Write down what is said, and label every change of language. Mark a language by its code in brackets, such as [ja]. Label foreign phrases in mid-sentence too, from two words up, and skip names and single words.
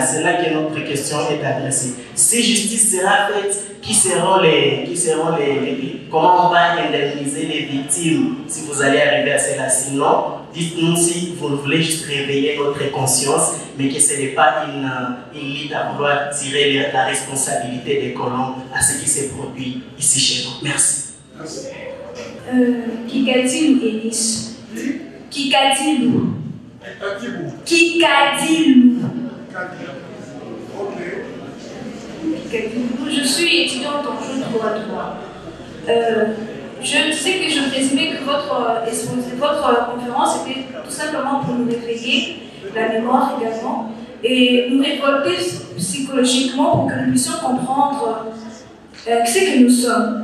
[fr] C'est là que notre question est adressée. Si justice sera faite, comment on va indemniser les victimes si vous allez arriver à cela? Sinon, dites-nous si vous voulez juste réveiller notre conscience, mais que ce n'est pas une lutte à vouloir tirer la responsabilité des colons à ce qui s'est produit ici chez nous. Merci. Merci. Kikadilou Enis. Kikadilou. Kikadilou. Je suis étudiante en jeu de droit. Je sais que je présumais que votre conférence était tout simplement pour nous réveiller, la mémoire également, et nous révolter psychologiquement pour que nous puissions comprendre ce que nous sommes.